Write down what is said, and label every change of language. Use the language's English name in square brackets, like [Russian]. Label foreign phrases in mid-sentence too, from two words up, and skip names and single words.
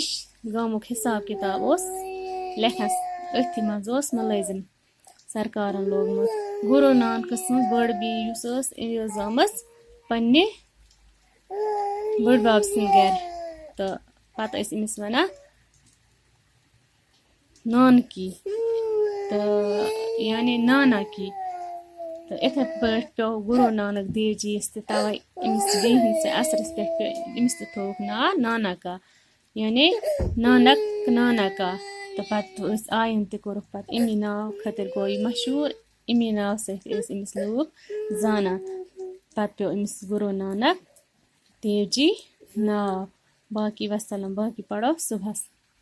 [Kashmiri] گامُک حساب کتاب اوس لیکھان أتھی منٛز اوس مُلٲزِم سرکارن لوگمُت. گرو نانکہٕ سٕنٛز بٔڑ بیٚنہِ یُس ٲس یہِ ٲس زامٕژ پننہِ بٔڈۍ بب سٕنٛدِ گرِ تہٕ پتہٕ ٲسۍ أمِس ونان نانکی تہٕ یعنی [Urdu] نانا کی. [Kashmiri] تہٕ یِتھے پٲٹھۍ پیوٚو گرو نانک دیو جی یس تہِ توے أمِس بیٚنہِ ہٕنٛدسٕے اثرس پٮ۪ٹھ أمِس تہِ تھووُکھ ناو [Urdu] نانا کا [Kashmiri] یعنی نانک [Urdu] نانا کا. [Kashmiri] تہٕ پتہٕ آیِنٛد تہِ کوٚرُکھ پتہٕ امی ناو خٲطرٕ گوٚو یہِ مشہوٗر. امی ناو سۭتۍ ٲسۍ أمِس لوٗکھ زانان. پتہٕ پیوٚو أمِس گرو نانک دیو جی ناو. باقی وسلام. باقی پڑھو صبحس.